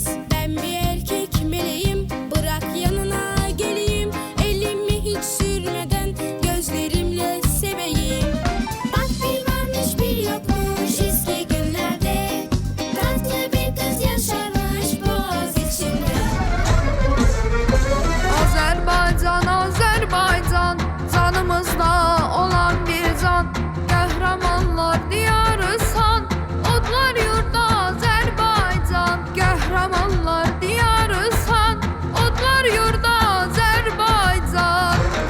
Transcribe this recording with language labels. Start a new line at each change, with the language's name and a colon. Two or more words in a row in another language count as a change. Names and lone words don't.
Turkish: Ben bir erkek meleğim, bırak yanına geleyim. Elimi hiç sürmeden gözlerimle seveyim. Bak bir varmış bir yokmuş eski günlerde. Tatlı bir kız yaşarmış boğaz içinde.
Azerbaijani: Azərbaycan, Azərbaycan, canımızda olan bir can. Qəhrəmanlar diyarısan, odlar yurda Azərbaycan. Qəhrəmanlar diyarısan, odlar yurda Azərbaycan.